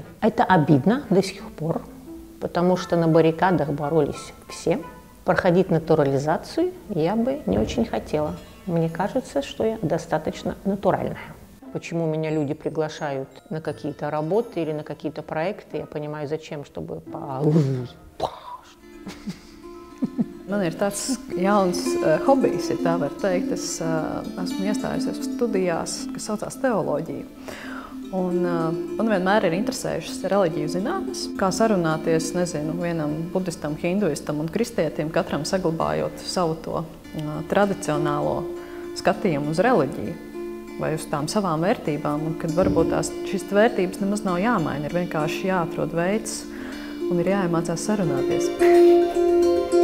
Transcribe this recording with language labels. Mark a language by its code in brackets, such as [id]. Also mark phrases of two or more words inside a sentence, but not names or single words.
[ru] Это обидно до сих пор, потому что на баррикадах боролись все. Проходить натурализацию я бы не очень хотела. Мне кажется, что я достаточно натуральная. Почему меня люди приглашают на какие-то работы или на какие-то проекты, я понимаю, зачем, чтобы [lv] Man ir tāds jauns hobijs, ja tā var teikt. Es esmu iestājusies studijās, kas saucās teoloģija. Un man vienmēr ir interesējušas reliģiju zinātnes, kā sarunāties, nezinu, vienam budistam, hinduistam un kristietim, katram saglabājot savu to tradicionālo skatījumu uz reliģiju vai uz tām savām vērtībām, un kad varbūt šīs vērtības nemaz nav jāmaina, ir vienkārši jāatrod veids un ir jāiemācās sarunāties.